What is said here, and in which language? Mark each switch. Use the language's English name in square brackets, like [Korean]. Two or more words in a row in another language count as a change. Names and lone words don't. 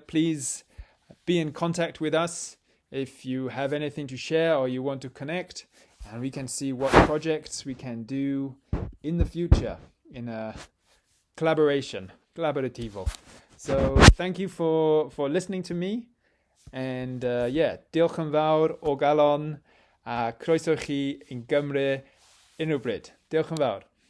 [English] Please be in contact with us if you have anything to share or you want to connect, and we can see what projects we can do in the future in a collaborativo. So thank you for listening to me, and [Welsh] diolch yn fawr o galon a croeso chi in Gymru unrhyw bryd. Diolch yn fawr.